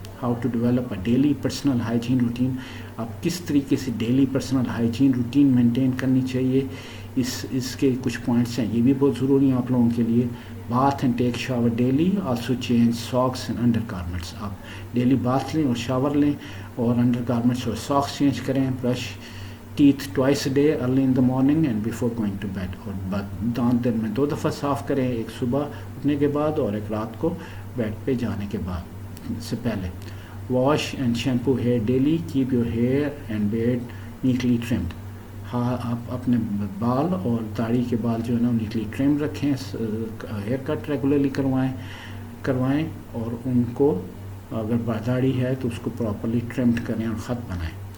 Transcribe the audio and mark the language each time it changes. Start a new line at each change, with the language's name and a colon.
English: How to develop a daily personal hygiene routine.
Urdu: آپ کس طریقے سے daily personal hygiene routine maintain کرنی چاہیے, اس کے کچھ پوائنٹس ہیں, یہ بھی بہت ضروری ہیں آپ لوگوں کے لیے.
English: Bath and take shower daily, also change socks and undergarments.
Urdu: آپ ڈیلی باتھ لیں اور شاور لیں اور انڈر گارمنٹس اور ساکس چینج کریں.
English: Brush teeth twice a day, early in the morning and before going to bed.
Urdu: اور دانت دن میں 2 دفعہ صاف کریں, ایک صبح اٹھنے کے بعد اور ایک رات کو بیڈ پہ جانے کے بعد سے پہلے.
English: Wash and shampoo hair daily, keep your hair and beard neatly trimmed.
Urdu: ہاں آپ اپنے بال اور داڑھی کے بال جو ہے نا نیٹلی ٹرم رکھیں، ہیئر کٹ ریگولرلی کروائیں اور ان کو اگر داڑھی ہے تو اس کو پراپرلی ٹرمڈ کریں اور خط بنائیں.